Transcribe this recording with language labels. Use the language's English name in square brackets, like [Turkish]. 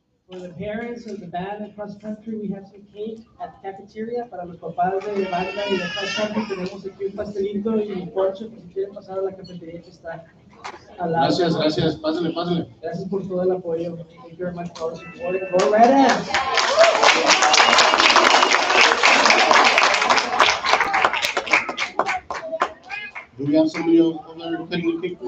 [English] For the parents of the band and cross country, we have some cake at the cafeteria. [Spanish] Para los papás de banda y de cross country, tenemos aquí un pastelito y poncho, que si quieren pasar a la cafetería que está al lado. Gracias, gracias. Pásenle, pásenle. Gracias por todo el apoyo. [English] Thank you very much for all the support. Go Red Ants! Do we have somebody over there cutting the cake?